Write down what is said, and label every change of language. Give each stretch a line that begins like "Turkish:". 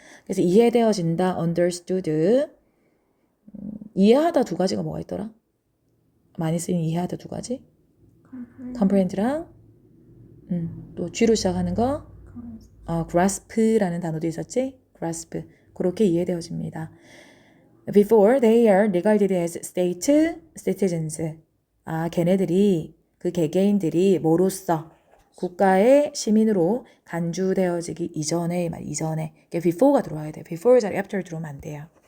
Korean: 그래서 이해되어진다, understood. 이해하다 두 가지가 뭐가 있더라? 많이 쓰인 이해하다 두 가지? comprehend랑 또 G로 시작하는 거 grasp라는 단어도 있었지?
English: grasp.
Korean: 그렇게 이해되어집니다.
English: Before they are regarded as state citizens.
Korean: 걔네들이 그 개개인들이 뭐로서 국가의 시민으로 간주되어지기 이전에 말 이전에 before가 들어와야 돼. before 자리 after 들어오면 안 돼요.